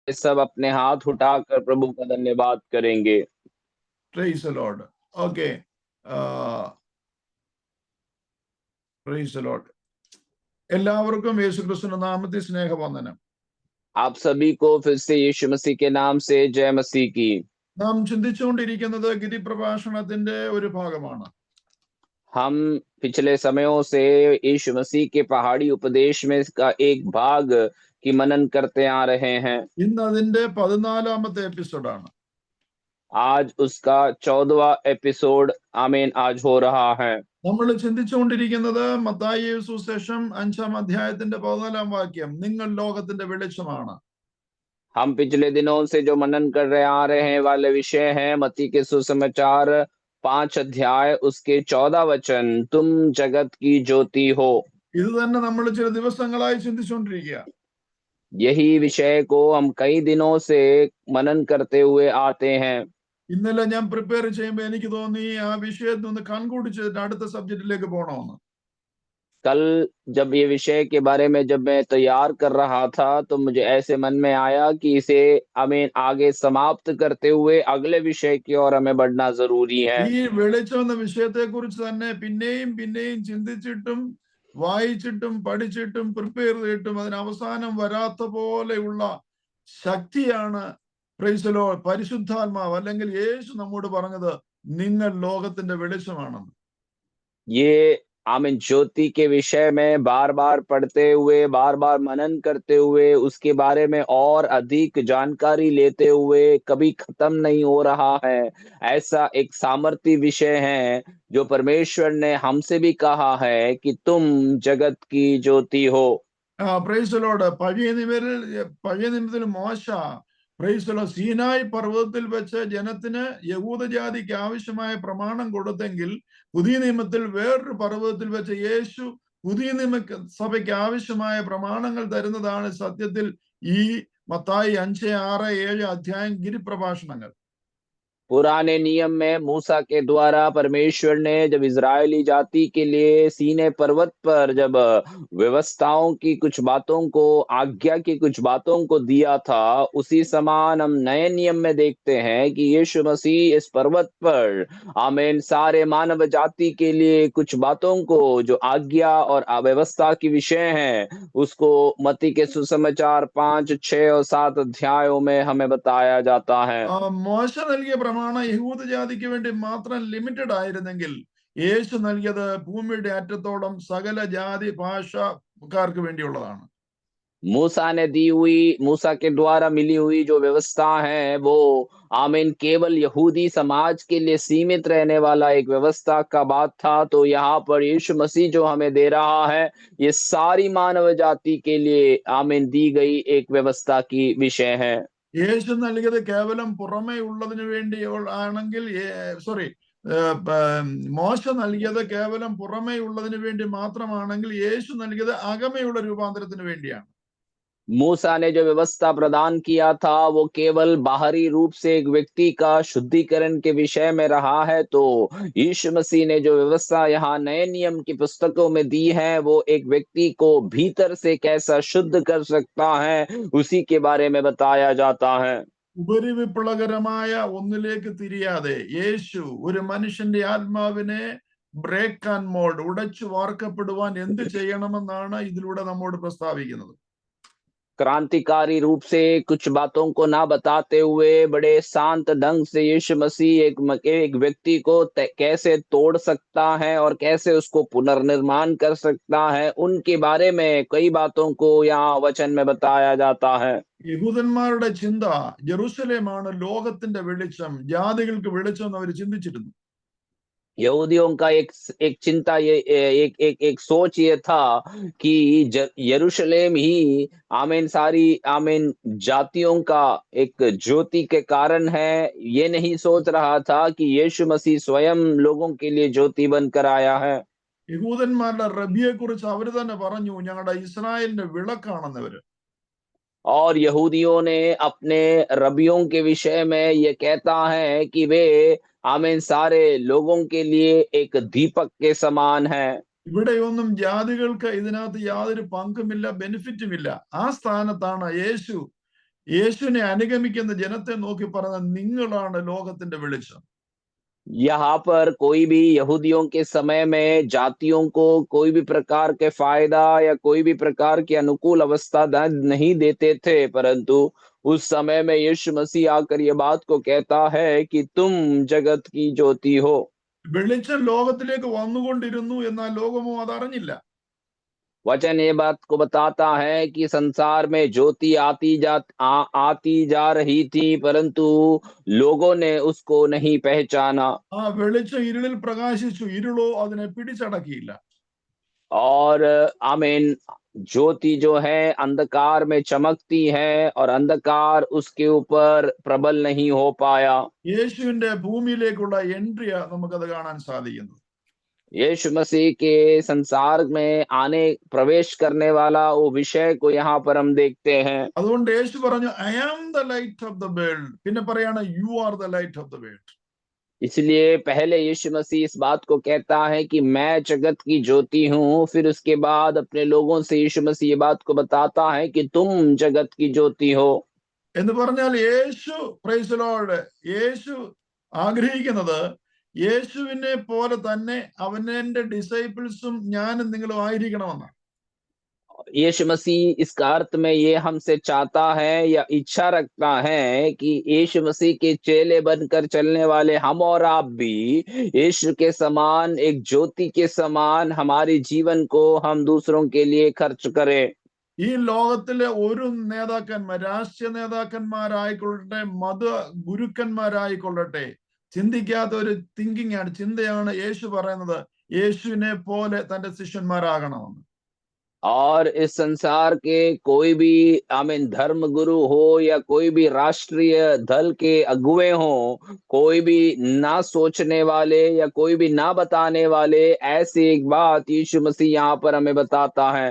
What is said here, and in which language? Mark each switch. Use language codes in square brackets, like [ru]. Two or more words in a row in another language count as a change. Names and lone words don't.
[hi] सब अपने हाथ उठाकर प्रभु का धन्यवाद करेंगे। [en] Praise the Lord. Okay. Praise the Lord. [ml] എല്ലാവർക്കും യേശുക്രിസ്തുവിന്റെ നാമത്തിൽ സ്നേഹവന്ദനം. [hi] आप सभी को फिर से यीशु मसीह के नाम से जय मसीह की। [ml] നാം ചിന്തിച്ചുകൊണ്ടിരിക്കുന്നത് ഗിരിപ്രഭാഷണത്തിന്റെ ഒരു ഭാഗമാണ്. [hi] हम पिछले समयों से यीशु मसीह के पहाड़ी उपदेश में इसका एक भाग की मनन करते आ रहे हैं। [ml] ഇന്ന് അതിന്റെ 14ാമത്തെ എപ്പിസോഡാണ്. [hi] आज उसका 14वां एपिसोड आमीन आज हो रहा है। [ml] നമ്മൾ ചിന്തിച്ചുകൊണ്ടിരിക്കുന്നത് മത്തായി സുവിശേഷം 5ാം അധ്യായത്തിന്റെ 14ാം വാക്യം, നിങ്ങൾ ലോകത്തിന്റെ വെളിച്ചമാണ്. [hi] हम पिछले दिनों से जो मनन कर रहे आ रहे हैं वाले विषय हैं मत्ती के सुसमाचार 5 अध्याय उसके 14 वचन, तुम जगत की ज्योति हो। [ml] ഇത് തന്നെ നമ്മൾ ചില ദിവസങ്ങളായി ചിന്തിച്ചുകൊണ്ടിരിക്കുക. [hi] यही विषय को हम कई दिनों से मनन करते हुए आते हैं। [ml] ഇന്നലെ ഞാൻ പ്രിപ്പയർ ചെയ്യുമ്പോൾ എനിക്ക് തോന്നി ആ വിഷയത്തിൽ നിന്ന് കൺക്ലൂഡ് ചെയ്തിട്ട് അടുത്ത സബ്ജക്റ്റിലേക്ക് പോകണമെന്ന്. [hi] कल जब ये विषय के बारे में जब मैं तैयार कर रहा था तो मुझे ऐसे मन में आया कि इसे हमें आगे समाप्त करते हुए अगले विषय की ओर हमें बढ़ना जरूरी है। [ml] ഈ വെളിച്ചം എന്ന വിഷയത്തെ കുറിച്ച് തന്നെ പിന്നെയും പിന്നെയും ചിന്തിച്ചിട്ടും വായിച്ചിട്ടും പഠിച്ചിട്ടും പ്രിപ്പയർ ചെയ്തിട്ടും അതിന് അവസാനം വരാത്ത പോലെയുള്ള ശക്തിയാണ് പ്രൈസലോ പരിശുദ്ധാത്മാവ് അല്ലെങ്കിൽ യേശു നമ്മോട് പറഞ്ഞത്, നിങ്ങൾ ലോകത്തിന്റെ വെളിച്ചമാണെന്ന്. [hi] ये आमीन ज्योति के विषय में बार बार पढ़ते हुए बार बार मनन करते हुए उसके बारे में और अधिक जानकारी लेते हुए कभी खत्म नहीं हो रहा है। ऐसा एक सामर्थ्य विषय है जो परमेश्वर ने हमसे भी कहा है कि तुम जगत की ज्योति हो। [ml] പ്രൈസലോട് പഴയ നിയമത്തിൽ മോശ പ്രൈസലോ സീനായി പർവ്വതത്തിൽ വെച്ച് ജനത്തിന് യഹൂദജാതിക്ക് ആവശ്യമായ പ്രമാണം കൊടുത്തെങ്കിൽ പുതിയ നിയമത്തിൽ വേറൊരു പർവ്വതത്തിൽ വെച്ച് യേശു പുതിയ നിയമ സഭയ്ക്ക് ആവശ്യമായ പ്രമാണങ്ങൾ തരുന്നതാണ് സത്യത്തിൽ ഈ മത്തായി 5, 6, 7 അധ്യായം ഗിരിപ്രഭാഷണങ്ങൾ. [hi] पुराने नियम में मूसा के द्वारा परमेश्वर ने जब इजरायली जाति के लिए सीने पर्वत पर जब व्यवस्थाओं की कुछ बातों को आज्ञा की कुछ बातों को दिया था, उसी समान हम नए नियम में देखते हैं कि यीशु मसीह इस पर्वत पर आमीन सारे मानव जाति के लिए कुछ बातों को जो आज्ञा और व्यवस्था की विषय हैं उसको मत्ती के सुसमाचार 5, 6 और 7 अध्यायों में हमें बताया जाता है। [ml] മോശ നൽകിയ പ്രമാണം യഹൂദജാതിക്ക് വേണ്ടി മാത്രം ലിമിറ്റഡ് ആയിരുന്നെങ്കിൽ യേശു നൽകിയത് ഭൂമിയുടെ അറ്റത്തോളം സകല ജാതി ഭാഷക്കാർക്ക് വേണ്ടിയുള്ളതാണ്. [hi] मूसा के द्वारा मिली हुई जो व्यवस्था है वो आमीन केवल यहूदी समाज के लिए सीमित रहने वाला एक व्यवस्था का बात था। तो यहाँ पर यीशु मसीह जो हमें दे रहा है ये सारी मानव जाति के लिए आमीन दी गई एक व्यवस्था की विषय है। [ml] യേശു നൽകിയത് കേവലം പുറമേ ഉള്ളതിന് വേണ്ടി ആണെങ്കിൽ മോശ നൽകിയത് കേവലം പുറമേ ഉള്ളതിന് വേണ്ടി മാത്രമാണെങ്കിൽ യേശു നൽകിയത് അകമയുള്ള രൂപാന്തരത്തിന് വേണ്ടിയാണ്. [hi] मूसा ने जो व्यवस्था प्रदान किया था वो केवल बाहरी रूप से एक व्यक्ति का शुद्धिकरण के विषय में रहा है। तो यीशु मसीह ने जो व्यवस्था यहाँ नए नियम की पुस्तकों में दी है वो एक व्यक्ति को भीतर से कैसा शुद्ध कर सकता है उसी के बारे में बताया जाता है। [ml] ഉപരിവിപ്ലവകരമായ ഒന്നിലേക്ക് തിരിയാതെ യേശു ഒരു മനുഷ്യന്റെ ആത്മാവിനെ [en] break and mold [ml] ഉടച്ചു വാർക്കപ്പെടുവാൻ എന്ത് ചെയ്യണമെന്നാണ് ഇതിലൂടെ നമ്മോട് പ്രസ്താവിക്കുന്നത്. [hi] क्रांतिकारी रूप से कुछ बातों को ना बताते हुए बड़े शांत ढंग से यीशु मसीह एक व्यक्ति को कैसे तोड़ सकता है और कैसे उसको पुनर्निर्माण कर सकता है उनके बारे में कई बातों को यहाँ वचन में बताया जाता है। [ml] യഹൂദന്മാരുടെ ചിന്ത ജെറുസലേമാണ് ലോകത്തിന്റെ വെളിച്ചം, ജാതികൾക്ക് വെളിച്ചം എന്ന് അവർ ചിന്തിച്ചിരുന്നു. [hi] यहूदियों का एक चिंता ये एक सोच ये था कि यरूशलेम ही आमीन सारी आमीन जातियों का एक ज्योति के कारण है। ये नहीं सोच रहा था कि यीशु मसीह स्वयं लोगों के लिए ज्योति बनकर आया है। [ml] യഹൂദന്മാരുടെ റബ്ബിയെ കുറിച്ച് അവർ തന്നെ പറഞ്ഞു, ഞങ്ങളുടെ ഇസ്രായേലിന്റെ വിളക്കാണെന്നവര്. [hi] और यहूदियों ने अपने रबियों के विषय में ये कहता है कि वे आमीन सारे लोगों के लिए एक दीपक के समान है। [ml] ഇവിടെയൊന്നും ജാതികൾക്ക് ഇതിനകത്ത് യാതൊരു പങ്കുമില്ല, ബെനിഫിറ്റുമില്ല. ആ സ്ഥാനത്താണ് യേശു യേശുവിനെ അനുഗമിക്കുന്ന ജനത്തെ നോക്കി പറഞ്ഞ നിങ്ങളാണ് ലോകത്തിന്റെ വെളിച്ചം. [hi] यहाँ पर कोई भी यहूदियों के समय में जातियों को कोई भी प्रकार के फायदा या कोई भी प्रकार की अनुकूल अवस्था नहीं देते थे, परंतु उस समय में यीशु मसीह आकर ये बात को कहता है कि तुम जगत की ज्योति हो। [ml] വെളിച്ചം ലോകത്തിലേക്ക് വന്നുകൊണ്ടിരുന്നു, എന്നാൽ ലോകമോ അതറിഞ്ഞില്ല. [hi] वचन ये बात को बताता है कि संसार में ज्योति आती जा रही थी, परंतु लोगों ने उसको नहीं पहचाना। [ml] ആ വെളിച്ചം ഇരുളിൽ പ്രകാശിച്ചു, ഇരുളോ അതിനെ പിടിച്ചടക്കിയില്ല. [hi] और आमीन, ज्योति जो है अंधकार में चमकती है और अंधकार उसके ऊपर प्रबल नहीं हो पाया। [ml] യേശുവിന്റെ ഭൂമിയിലേക്കുള്ള എൻട്രിയാ നമുക്കത് കാണാൻ സാധിക്കുന്നത്. [hi] यीशु मसीह के संसार में आने प्रवेश करने वाला वो विषय को यहाँ पर हम देखते हैं। [ml] അതുകൊണ്ട് യേശു പറഞ്ഞു, [en] I am the light of the world. [ml] പിന്നെ പറയാണ്, [en] You are the light of the world. [hi] इसलिए पहले यीशु मसीह इस बात को कहता है कि मैं जगत की ज्योति हूँ, फिर उसके बाद अपने लोगों से यीशु मसीह ये बात को बताता है कि तुम जगत की ज्योति हो। [ml] എന്ന് പറഞ്ഞാൽ യേശു, [en] Praise the Lord, [ml] യേശു ആഗ്രഹിക്കുന്നത് യേശുവിനെ പോലെ തന്നെ അവന്റെ ഡിസൈപ്പിൾസും ഞാനും നിങ്ങളും ആയിരിക്കണമെന്നാണ്. [hi] यीशु मसीह इसका अर्थ में ये हमसे चाहता है या इच्छा रखता है कि यीशु मसीह के चेले बनकर चलने वाले हम और आप भी यीशु के समान, एक ज्योति के समान हमारे जीवन को हम दूसरों के लिए खर्च करें। [ml] ഈ ലോകത്തിലെ ഒരു നേതാക്കന്മാർ, രാഷ്ട്രീയ നേതാക്കന്മാരായിക്കൊള്ളട്ടെ, മത ഗുരുക്കന്മാരായിക്കൊള്ളട്ടെ, ചിന്തിക്കാത്ത ഒരു തിങ്കിങ് ആണ്, ചിന്തയാണ് യേശു പറയുന്നത്, യേശുവിനെ പോലെ തന്റെ ശിഷ്യന്മാരാകണമെന്ന്. [hi] और इस संसार के कोई भी आमीन धर्म गुरु हो या कोई भी राष्ट्रीय दल के अगुवे हो, कोई भी ना सोचने वाले या कोई भी ना बताने वाले, ऐसी एक बात यीशु मसीह यहाँ पर हमें बताता है।